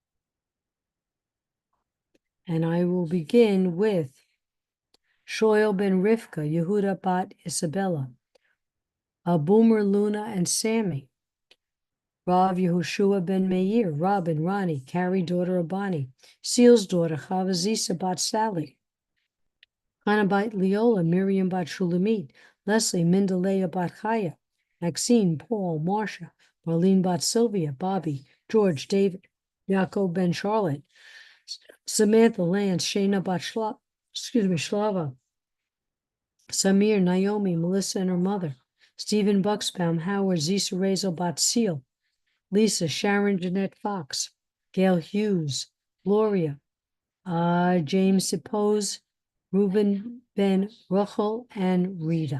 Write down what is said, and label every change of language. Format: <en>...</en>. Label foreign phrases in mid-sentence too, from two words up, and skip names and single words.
<en>And I will begin with Shoel ben Rivka, Yehuda bat Isabella, Boomer, Luna, and Sammy, Rav Yehoshua ben Meir, Rob and Ronnie, Carrie, daughter of Bonnie, Seal's daughter, Chavazisa bat Sally, Hannah bat Leola, Miriam bat Shulamit, Leslie, Mindalea bat Chaya, Maxine, Paul, Marcia, Marlene bat Sylvia, Bobby, George, David, Yaakov ben Charlotte, Samantha, Lance, Shayna bat Shlava, Samir, Naomi, Melissa and her mother, Stephen Bucksbaum, Howard, Zisa Rezo bat Seal, Lisa, Sharon, Jeanette Fox, Gail Hughes, Gloria, James Suppose, Reuben Ben Rochel, and Rita.</en>